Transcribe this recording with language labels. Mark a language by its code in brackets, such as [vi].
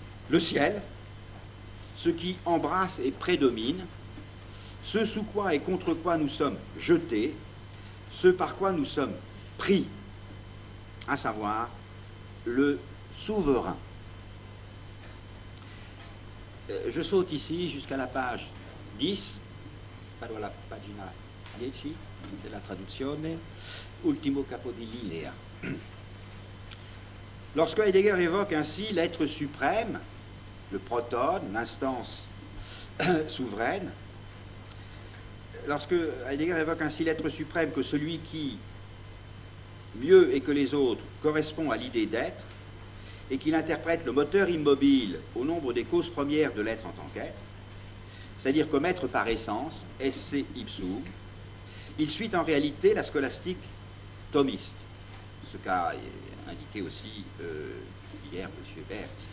[fr] le ciel, ce qui embrasse et prédomine, ce sous quoi et contre quoi nous sommes jetés, ce par quoi nous sommes pris, à savoir le souverain. Je saute ici jusqu'à la page 10, [it] vado alla pagina 10 della traduzione, ultimo capo di linea. [fr] Lorsque Heidegger évoque ainsi l'être suprême, le protone, l'instance souveraine, lorsque Heidegger évoque ainsi l'être suprême que celui qui, mieux et que les autres, correspond à l'idée d'être, et qu'il interprète le moteur immobile au nombre des causes premières de l'être en tant qu'être, c'est-à-dire comme être par essence, esse ipsum, il suit en réalité la scolastique thomiste, ce qu'a indiqué aussi hier M. Berthe.